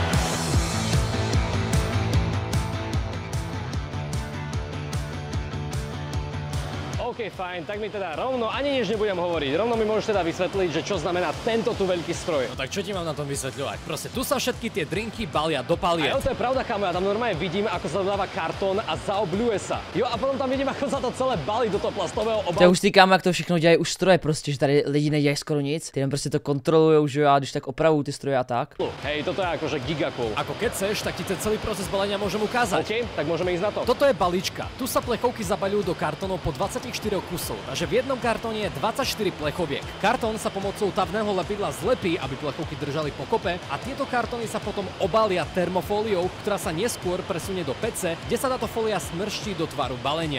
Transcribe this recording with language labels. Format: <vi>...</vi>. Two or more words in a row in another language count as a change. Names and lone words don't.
<sk>OK, fajn, tak mi teda rovno ani nič nebudem hovoriť. Rovno mi môžeš teda vysvetliť, že čo znamená tento tu veľký stroj. No tak čo ti mám na tom vysvetľovať? Proste tu sa všetky tie drinky balia do paliet. A to je pravda, kámo, ja tam normálne vidím, ako sa dodáva kartón a zaobľuje sa. Jo, a potom tam vidím, ako sa to celé balí do toho plastového obalu.</sk> <cs>To je už ty kámo, jak to všechno dělají už stroje prostě, že tady lidi nedělají skoro nic, ty jen prostě to kontrolujou, že jo, a když tak opravují ty stroje a tak.</cs> <sk>Hej, toto je akože gigakov. Ako keď chceš, tak ti ten celý proces balenia môžem ukázať. OK, tak môžeme ísť na to. Toto je balíčka. Tu sa plechovky zabaľujú do kartónov po 24 kusov. Takže v jednom kartóne je 24 plechoviek. Kartón sa pomocou tavného lepidla zlepí, aby plechovky držali pokope a tieto kartóny sa potom obalia termofóliou, ktorá sa neskôr presunie do pece, kde sa táto fólia smrští do tvaru balenia.</sk>